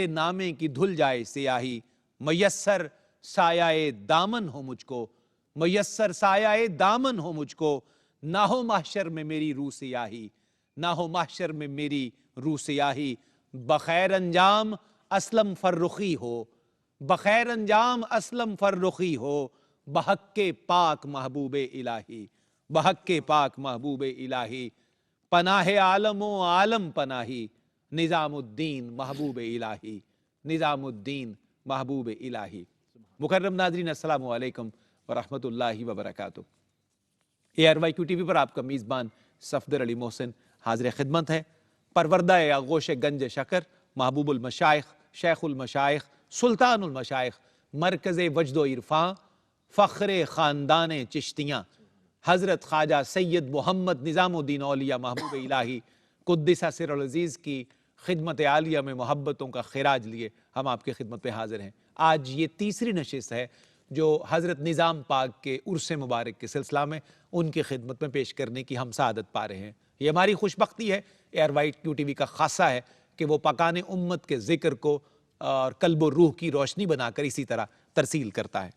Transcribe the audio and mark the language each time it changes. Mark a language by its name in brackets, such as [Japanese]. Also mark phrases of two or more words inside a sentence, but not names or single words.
[Urdu] نامے کی دھل جائے سیاہی، میسر سایۂ دامن ہو مجھ کو، میسر سایۂ دامن ہو مجھ کو، نہ ہو محشر میں میری رو سیاہی، نہ ہو محشر میں میری رو سیاہی، بخیر انجام اسلم فرخی ہو، بخیر انجام اسلم فرخی ہو, [Persian] بحق پاک محبوب الهی، بحق پاک محبوب الهی، پناه عالم و عالم پناهی، نظام‌الدین محبوب الهی، نظام‌الدین محبوب الهی. [Urdu] مکرم ناظرین, [Arabic] السلام عليكم و رحمة الله و بركاته. [Urdu] ARYQ TV پر آپ کا میزبان صفدر علی محسن حاضر خدمت ہے. پروردۂ آغوش گنج شکر، محبوب المشائخ، شیخ المشائخ، سلطان المشائخ, مرکز وجد و عرفاں، فخر خاندان چشتیاں، حضرت خواجہ سید محمد نظام الدین اولیاء محبوب الہی [Arabic] قدس سره العزيز [Urdu] کی خدمت عالیہ میں محبتوں کا خراج لیے ہم آپ کی خدمت میں حاضر ہیں. آج یہ تیسری نشست ہے جو حضرت نظام پاک کے عرس مبارک کے سلسلہ میں ان کی خدمت میں پیش کرنے کی ہم سعادت پا رہے ہیں. یہ ہماری خوش بختی ہے، ARYQ TV کا خاصہ ہے کہ وہ پاکان امت کے ذکر کو اور قلب اور روح کی روشنی بنا کر اسی طرح ترسیل کرتا ہے.